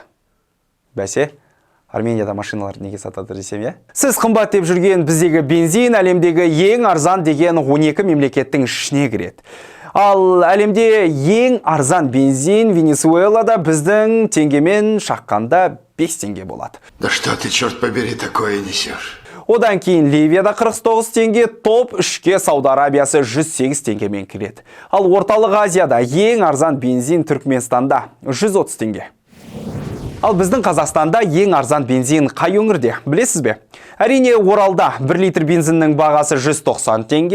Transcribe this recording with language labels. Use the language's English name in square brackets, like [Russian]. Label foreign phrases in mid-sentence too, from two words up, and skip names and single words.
[Kazakh] Бәсе, Арменияда машиналар неге сатады десем, е? Сіз қымбат деп жүрген біздегі бензин әлемдегі ең арзан деген 12 мемлекеттің ішіне кіреді. Ал әлемде ең арзан бензин Венесуэлада біздің теңгемен шаққанда 5 теңге болады. [Russian] Да что ты, черт побери, такое несешь? [Kazakh] Одан кейін Ливияда 49 теңге, топ 3-ке Сауд Арабиясы 108 теңгемен кіреді. Ал Орталық Азияда ең арзан бензин Түркменстанда 130 теңге. Ал біздің Қазақстанда ең арзан бензин қай өңірде? Білесіз бе? Әрине, Оралда 1 литр бензиннің бағасы 190 теңге.